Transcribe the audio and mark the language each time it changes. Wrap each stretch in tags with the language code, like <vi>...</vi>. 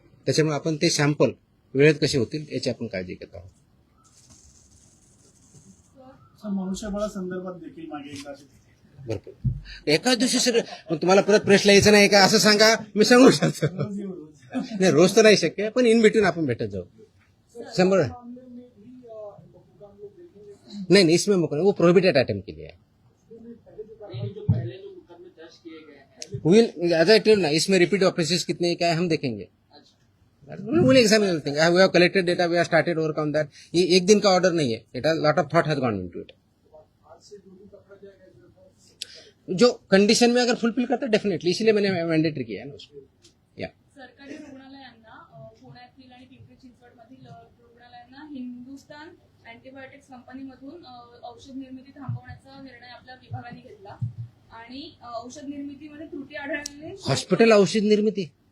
<mr>त्याच्यामुळे आपण ते सॅम्पल वेळेत कसे होतील याची आपण काळजी घेत आहोत. तर मनुष्यबळासंदर्भात देखील मागे एकदा अशी भरपूर एकाच दिवशी सगळं. मग तुम्हाला परत प्रेसला यायचं नाही का असं सांगा, मी सांगू शकतो. रोज येऊ रोज. नाही, रोज तर नाही शक्य, पण इन बिटवीन आपण भेटत जाऊ.</mr> <hi>100 नहीं नहीं, इसमें मुकदमा वो प्रोहिबिटेड आइटम के लिए है.</hi> <en>will as I tell</en> <hi>ना, इसमें रिपीट ऑफेंसेस कितने क्या है हम देखेंगे.</hi> <en>Will examine everything. We have collected data, we have started work on that.</en> <hi>ये एक दिन का ऑर्डर नहीं है.</hi> <en>It has lot of thought has gone into it.</en> <hi>जो कंडीशन में अगर फुलफिल करता है डेफिनेटली, इसलिए मैंने मैंडेटरी किया है ना उसको. या</hi> <mr>सरकारी रुग्णालयांना पुण्यातील आणि पिंपरी चिंचवडमधील रुग्णालयांना हिंदुस्थान अँटीबायोटिक्स कंपनीमधून औषध निर्मिती थांबवण्याचा निर्णय आपल्या विभागाने घेतला आणि औषध निर्मितीमध्ये त्रुटी आढळल्याने हॉस्पिटल औषध निर्मिती</mr>